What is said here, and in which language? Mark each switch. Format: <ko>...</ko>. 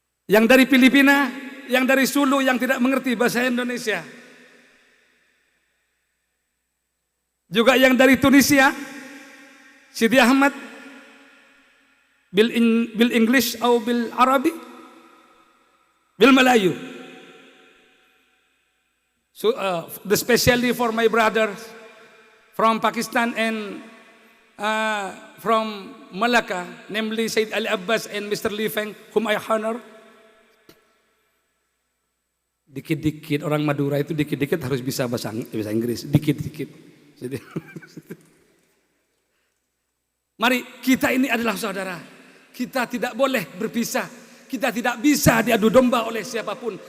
<id>Yang dari Filipina, yang dari Sulu, yang tidak mengerti bahasa Indonesia, juga yang dari Tunisia, Sidi Ahmad, bil English atau bil Arabi, bil Melayu.</id> <en>So, especially for my brothers from Pakistan and from Malacca, namely Said Ali Abbas and Mr. Lee Feng, whom I honor.</en> <id>Dikit-dikit orang Madura itu dikit-dikit harus bisa bahasa Inggris, dikit-dikit. Mari, kita ini adalah saudara. Kita tidak boleh berpisah. Kita tidak bisa diadu domba oleh siapapun.</id>